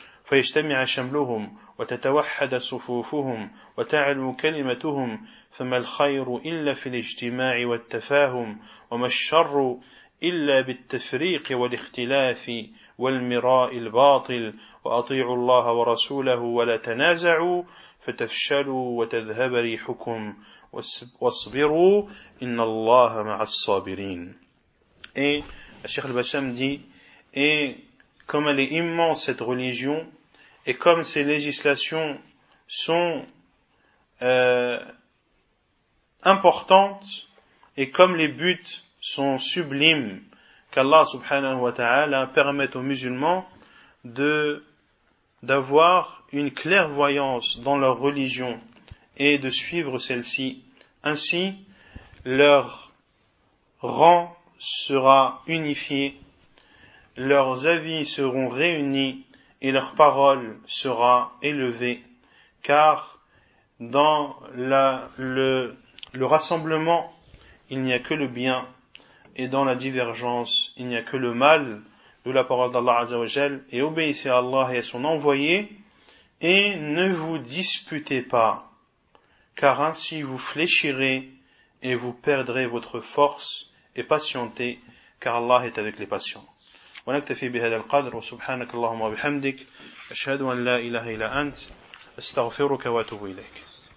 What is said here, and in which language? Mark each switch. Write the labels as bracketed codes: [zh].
[ar] فَيَجْتَمِعَ شَمْلُهُمْ وتتوحد صفوفهم وتعلو كلمتهم فما الخير إلا في الاجتماع والتفاهم وما الشر إلا بالتفريق والاختلاف والمراء الباطل وأطيعوا الله ورسوله ولا تنازعوا فتفشلوا وتذهب ريحكم واصبروا إن الله مع الصابرين. الشيخ البسام دي كما لإمان [fr] cette religion. Et comme ces législations sont importantes, et comme les buts sont sublimes, qu'Allah subhanahu wa ta'ala permette aux musulmans d'avoir une clairvoyance dans leur religion et de suivre celle-ci. Ainsi, leur rang sera unifié, leurs avis seront réunis, et leur parole sera élevée, car dans le rassemblement, il n'y a que le bien, et dans la divergence, il n'y a que le mal, d'où la parole d'Allah Azza wa Jal, et obéissez à Allah et à son envoyé, et ne vous disputez pas, car ainsi vous fléchirez, et vous perdrez votre force, et patientez, car Allah est avec les patients. [ar] ونكتفي بهذا القدر وسبحانك اللهم وبحمدك أشهد أن لا إله إلا أنت أستغفرك وأتوب إليك.